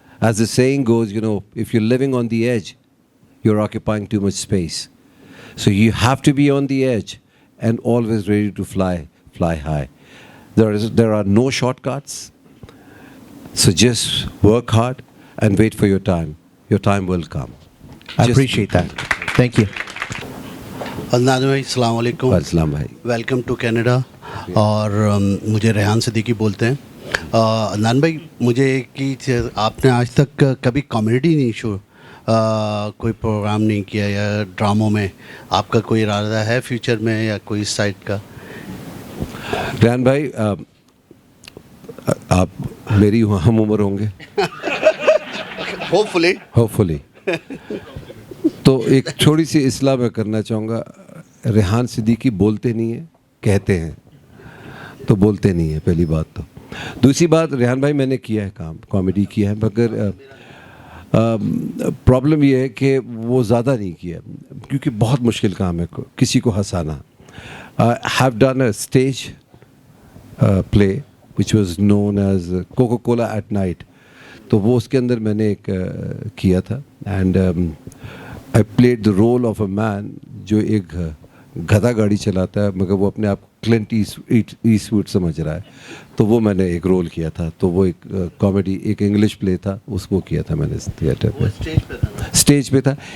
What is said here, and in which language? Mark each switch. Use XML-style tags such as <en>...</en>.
<en>As the saying goes, if you're living on the edge, you're occupying too much space. So you have to be on the edge and always ready to fly high. There are no shortcuts. So just work hard and wait for your time. Your time will come. I appreciate that. Thank you.</en> <ur>Adnan بھائی، السلام علیکم. السلام بھائی.</ur> <en>Welcome to Canada.</en> <ur>اور مجھے ریحان صدیقی بولتے ہیں. عدنان بھائی، مجھے ایک ہی چیز، آپ نے آج تک کبھی کامیڈی نہیں شو کوئی پروگرام نہیں کیا یا ڈراموں میں؟ آپ کا کوئی ارادہ ہے فیوچر میں یا کوئی سائٹ کا؟ ریحان بھائی، آپ میری ہم عمر ہوں گے ہوپفلی. تو ایک چھوٹی سی اصلاح میں کرنا چاہوں گا. ریحان صدیقی بولتے نہیں ہیں، کہتے ہیں. تو بولتے نہیں ہیں، پہلی بات. تو دوسری بات، ریحان بھائی میں نے کیا ہے کام، کامیڈی کیا ہے، مگر پرابلم یہ ہے کہ وہ زیادہ نہیں کیا، کیونکہ بہت مشکل کام ہے کسی کو ہنسانا.</ur> <en>I have done a stage play which was known as Coca-Cola at Night.</en> <ur>تو وہ اس کے اندر میں نے ایک کیا تھا</ur> <en>and I played the role of a man</en> <ur>جو ایک گدھا گاڑی چلاتا ہے مگر وہ اپنے آپ کو کلنٹ ایسٹ ووڈ سمجھ رہا ہے. تو وہ میں نے ایک رول کیا تھا. تو وہ ایک کامیڈی ایک انگلش پلے تھا, اس کو کیا تھا میں نے تھیٹر پہ, اسٹیج پہ تھا.</ur>